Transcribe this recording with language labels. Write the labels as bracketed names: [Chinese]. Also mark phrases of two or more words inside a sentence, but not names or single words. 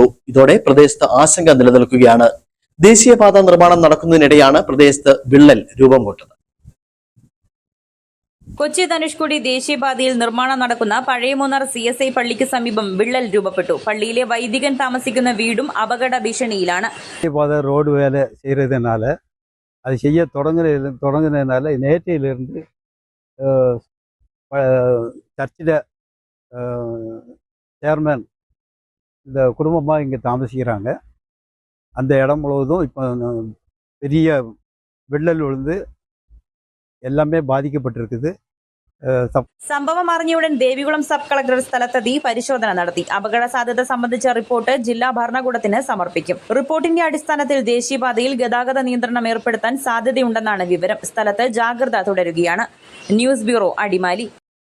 [Malayalam] ഇതോടെ പ്രദേശത്ത് ആശങ്ക നിലനിൽക്കുകയാണ്. ദേശീയപാത നിർമ്മാണം നടക്കുന്നതിനിടെയാണ് പ്രദേശത്ത് വിള്ളൽ രൂപം കൊണ്ടത്. കൊച്ചി ധനുഷ്കോടി ദേശീയപാതയിൽ നിർമ്മാണം നടക്കുന്ന പഴയ മൂന്നാർ CSI പള്ളിക്ക് സമീപം വിള്ളൽ രൂപപ്പെട്ടു. പള്ളിയിലെ വൈദികൻ താമസിക്കുന്ന വീടും അപകട ഭീഷണിയിലാണ്. [Tamil] ரோடு வேலை செய்கிறதுனால அது செய்ய தொடங்குனதுனால நேற்றையிலிருந்து சர்ச்சில் சேர்மன் இந்த குடும்பமாக இங்கே தாமசிக்கிறாங்க. அந்த இடம் முழுவதும் இப்போ பெரிய வெள்ளல் விழுந்து எல்லாமே பாதிக்கப்பட்டிருக்குது. [Malayalam] സംഭവം അറിഞ്ഞയുടൻ ദേവികുളം [English] sub collector [Malayalam] സ്ഥലത്തെത്തി പരിശോധന നടത്തി. അപകട സാധ്യത സംബന്ധിച്ച റിപ്പോർട്ട് ജില്ലാ ഭരണകൂടത്തിന് സമർപ്പിക്കും. റിപ്പോർട്ടിന്റെ അടിസ്ഥാനത്തിൽ ദേശീയപാതയിൽ ഗതാഗത നിയന്ത്രണം ഏർപ്പെടുത്താൻ സാധ്യതയുണ്ടെന്നാണ് വിവരം. സ്ഥലത്ത് ജാഗ്രത തുടരുകയാണ്. [English] news bureau, [Malayalam] അടിമാലി.